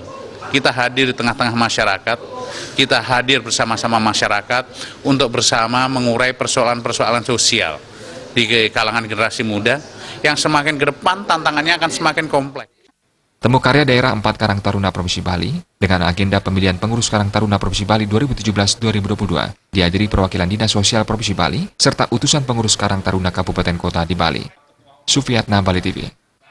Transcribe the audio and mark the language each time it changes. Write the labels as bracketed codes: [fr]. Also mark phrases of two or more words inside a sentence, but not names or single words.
[id] Kita hadir di tengah-tengah masyarakat, kita hadir bersama-sama masyarakat untuk bersama mengurai persoalan-persoalan sosial di kalangan generasi muda yang semakin ke depan tantangannya akan semakin kompleks. Temu Karya Daerah 4 Karang Taruna Provinsi Bali dengan agenda pemilihan pengurus Karang Taruna Provinsi Bali 2017-2022 dihadiri perwakilan Dinas Sosial Provinsi Bali serta utusan pengurus Karang Taruna Kabupaten Kota di Bali. Sufiatna, Bali TV.